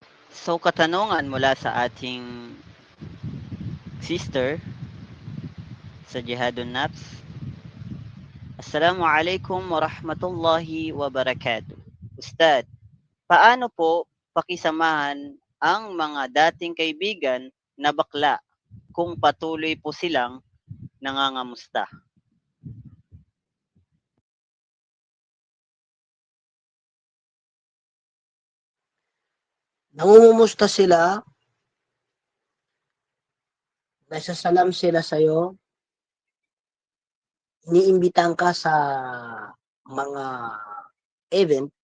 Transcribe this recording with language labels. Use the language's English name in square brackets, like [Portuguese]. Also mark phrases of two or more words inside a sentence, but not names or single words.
[Filipino] So katanungan mula sa ating sister sa Jihadun Nafs. [Arabic] السلام عليكم ورحمة الله وبركاته. [Filipino] Ustad, paano po pakisamahan ang mga dating kaibigan na bakla kung patuloy po silang nangangamusta? Nangungumusta sila, nagsasalam sila sa'yo, iniimbitahan ka sa mga event,